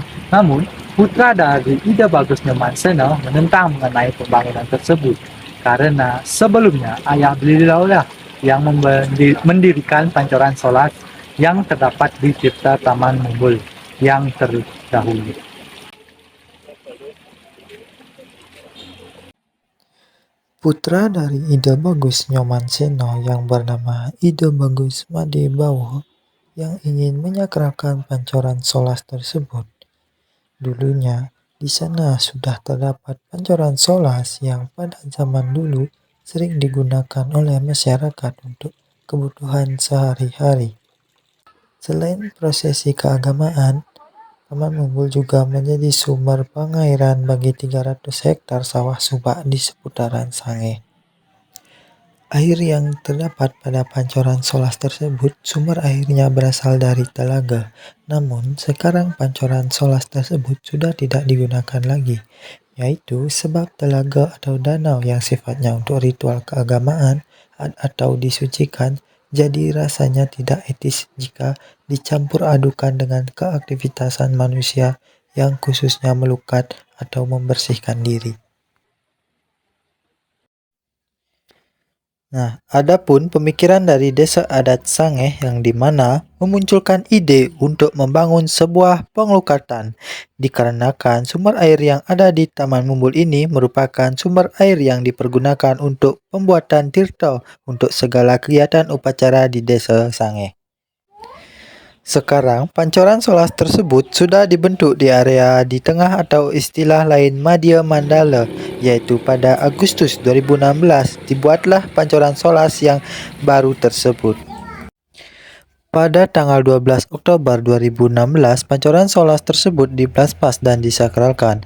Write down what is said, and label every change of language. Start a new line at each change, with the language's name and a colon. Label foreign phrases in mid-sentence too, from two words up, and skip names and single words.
Indonesian: Namun, putra dari Ida Bagus Nyoman Seno menentang mengenai pembangunan tersebut karena sebelumnya ayah beliau lah yang mendirikan
Balinese: pancoran solas
Indonesian: yang terdapat di Tirta Taman Mumbul yang terdahulu. Putra dari Ida Bagus Nyoman Seno yang bernama Ida Bagus Made Bawo yang ingin menyakralkan
Balinese: pancoran solas
Indonesian: tersebut. Dulunya, di sana sudah terdapat
Balinese: pancoran solas
Indonesian: yang pada zaman dulu sering digunakan oleh masyarakat untuk kebutuhan sehari-hari. Selain prosesi keagamaan, Taman Mumbul juga menjadi sumber pengairan bagi 300 hektar sawah subak di seputaran Sangeh. Air yang terdapat pada
Balinese: pancoran solas
Indonesian: tersebut, sumber airnya berasal dari telaga. Namun, sekarang
Balinese: pancoran solas
Indonesian: tersebut sudah tidak digunakan lagi, yaitu sebab telaga atau danau yang sifatnya untuk ritual keagamaan atau disucikan, jadi rasanya tidak etis jika dicampur adukan dengan keaktivitasan manusia yang khususnya melukat atau membersihkan diri. Nah, adapun pemikiran dari desa adat Sangeh yang dimana memunculkan ide untuk membangun sebuah pengelukatan dikarenakan sumber air yang ada di Taman Mumbul ini merupakan sumber air yang dipergunakan untuk pembuatan tirta untuk segala kegiatan upacara di desa Sangeh. Sekarang,
Balinese: pancoran solas
Indonesian: tersebut sudah dibentuk di area di tengah atau istilah lain Madya Mandala, yaitu pada Agustus 2016 dibuatlah
Balinese: pancoran solas
Indonesian: yang baru tersebut. Pada tanggal 12 Oktober 2016,
Balinese: pancoran solas
Indonesian: tersebut diplaspas dan disakralkan.